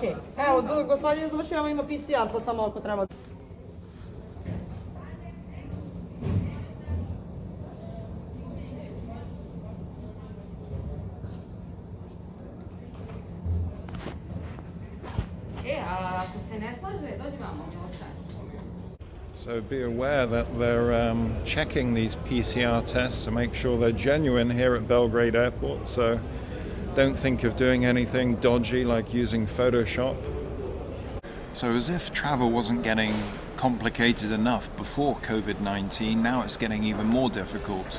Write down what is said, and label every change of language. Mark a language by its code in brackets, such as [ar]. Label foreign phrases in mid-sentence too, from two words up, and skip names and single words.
[sr] Evo, gospodin završio, ima PCR, pa samo ako treba. Ako se ne slaže, dođi vamo, [en] So be aware that they're checking these PCR tests to make sure they're genuine here at Belgrade Airport. So don't think of doing anything dodgy like using Photoshop. So as if travel wasn't getting complicated enough before COVID-19, now it's getting even more difficult.